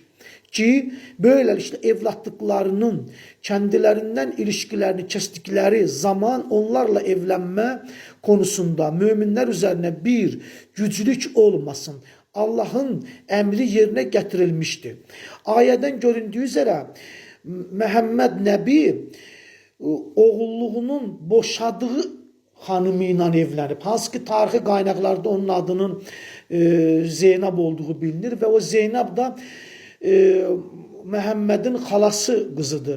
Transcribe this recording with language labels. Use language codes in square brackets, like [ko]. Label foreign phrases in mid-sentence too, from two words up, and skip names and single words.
[tr] Ki böylelikle evlatlıklarının kendilerinden ilişkilerini kestikleri zaman onlarla evlenme konusunda müminler üzerine bir güclük olmasın. Allah'ın emri yerine getirilmişti. [az] Ayeden göründüğü üzere Məhəmməd Nəbi [tr] oğulluğunun boşadığı hanımıyla evlenip, [az] hansı ki tarixi qaynaqlarda onun adının Zeynəb olduğu bilinir ve o Zeynəb da Məhəmmədin xalası qızıdır.